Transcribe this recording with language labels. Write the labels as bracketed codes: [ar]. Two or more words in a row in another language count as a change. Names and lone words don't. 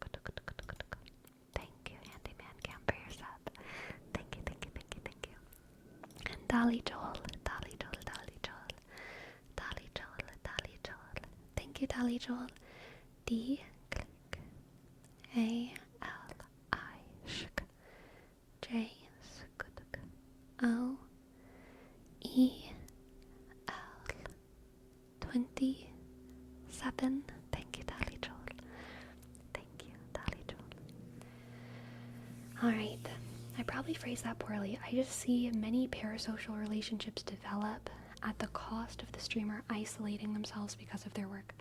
[en] Thank you, Handyman Cam, for your sub. Thank you, thank you, thank you, thank you. And Dolly Joel, Dolly Joel, Dolly Joel, Dolly Joel, Dolly Joel. Thank you, Dolly Joel. D, click. A, L, I, shk. J, skuduk. O, E, L, 27. Thank you, Dolly Joel. Thank you, Dolly Joel. Alright, I probably phrased that poorly. I just see many parasocial relationships develop at the cost of the streamer isolating themselves because of their work.